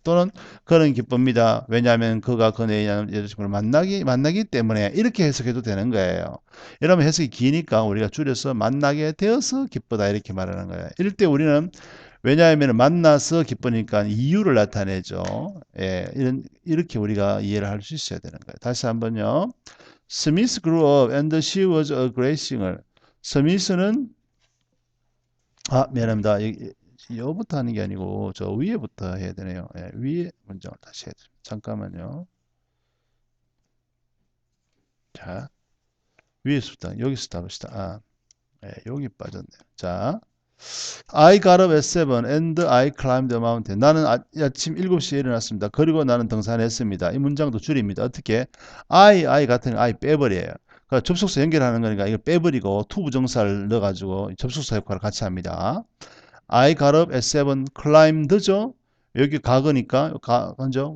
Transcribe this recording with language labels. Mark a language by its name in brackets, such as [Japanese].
[Korean] 또는 그는 기쁩니다. 왜냐하면 그가 그녀의 여자친구를 만나기 때문에 이렇게 해석해도 되는 거예요. 이러면 해석이 기니까 우리가 줄여서 만나게 되어서 기쁘다 이렇게 말하는 거예요. 이럴 때 우리는 왜냐하면 만나서 기쁘니까 이유를 나타내죠. 예, 이렇게 우리가 이해를 할 수 있어야 되는 거예요. 다시 한번요. [English] Smith grew up and she was a great singer. [Korean] 스미스는 미안합니다. 여부터 하는 게 아니고 저 위에부터 해야 되네요. 예, 위에 문장을 다시 해야 됩니다. 잠깐만요. 자, 위에서부터 여기서 답시다. 예, 여기 빠졌네요. [English] 자, I got up at 7 and I climbed the mountain. [Korean] 나는 아침 7시에 일어났습니다. 그리고 나는 등산했습니다. 이 문장도 줄입니다. 어떻게? I 같은 I 빼버려요. 그러니까 접속사 연결하는 거니까 이거 빼버리고 to 부정사를 넣어가지고 접속사 역할을 같이 합니다. [English] I got up at 7, climbed죠? [Korean] 여기 가거니까 가죠?